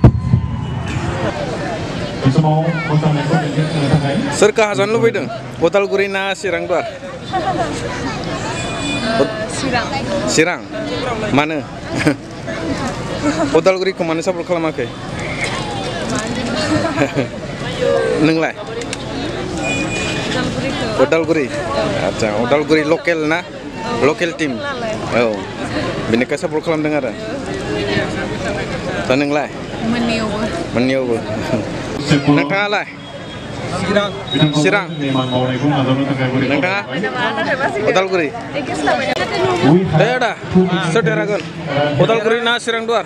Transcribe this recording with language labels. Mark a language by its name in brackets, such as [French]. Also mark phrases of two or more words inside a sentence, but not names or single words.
[Bodo] सोर काहाजानो लुबैदों उदालगुरि ना Sirang Duar Sirang मानो उदालगुरिखौ मानो सापर्ट खालामाखै नोंलाय उदालगुरि आच्छा उदालगुरि लकेल ना [English] Local team. [Bodo] Oh. Bineka support खालामदों आरो. दा नोंलाय? मोननैयावबो. नोंथाङालाय? Sirang. नोंथाङा? उदालगुरि. दे दा. सोर देरहागोन? उदालगुरि ना Sirang Duar?